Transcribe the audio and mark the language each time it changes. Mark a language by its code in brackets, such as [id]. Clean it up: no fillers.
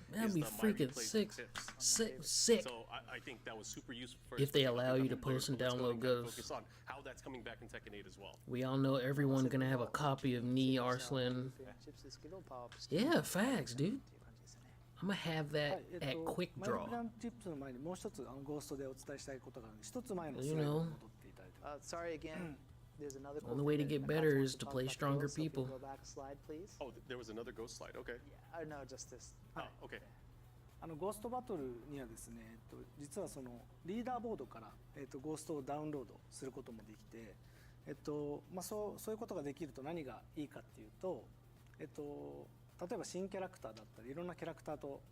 [en] That'd be freaking sick. Sick. So I think that was super useful for if they allow you to post and download ghosts. Focus on how that's coming back in Tekken 8 as well. We all know everyone's gonna have a copy of Knee Arslan. Yeah, facts, dude. I'm gonna have that at Quick Draw. [ja] チップスの前にもう一つゴーストでお伝えしたいことがある。一つ前のス [en] You [ja] ライドに [en] know. [ja] 戻っていただいて。 [en] Sorry again. There's another Only way to get better is to play stronger people. Go back a slide, please. Oh, there was another ghost slide. Okay. Yeah, no, just this. Oh, okay. [ja] ゴーストバトルにはですね、実はそのリーダーボードから、ゴーストをダウンロードすることもできて、そういうことができると何がいいかっていうと、例えば新キャラクターだったりいろんなキャラクターと